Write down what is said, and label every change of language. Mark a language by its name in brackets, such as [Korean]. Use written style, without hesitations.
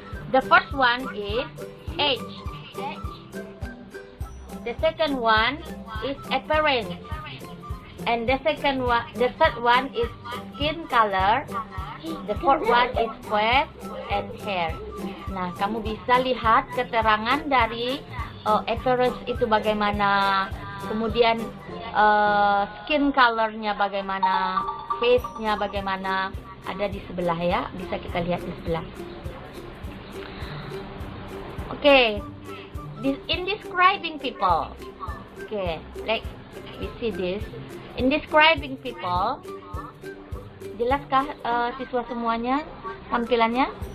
[English] The first one is age. The second one is appearance. And the third one is skin color. The fourth one is face and hair. [Indonesian] Nah, kamu bisa lihat keterangan dari appearance itu bagaimana, kemudian skin colornya bagaimana, face-nya bagaimana, ada di sebelah ya, bisa kita lihat di sebelah. [English] Oke, in describing people. Okay, like we see this. In describing people, [Indonesian] jelaskah siswa semuanya tampilannya?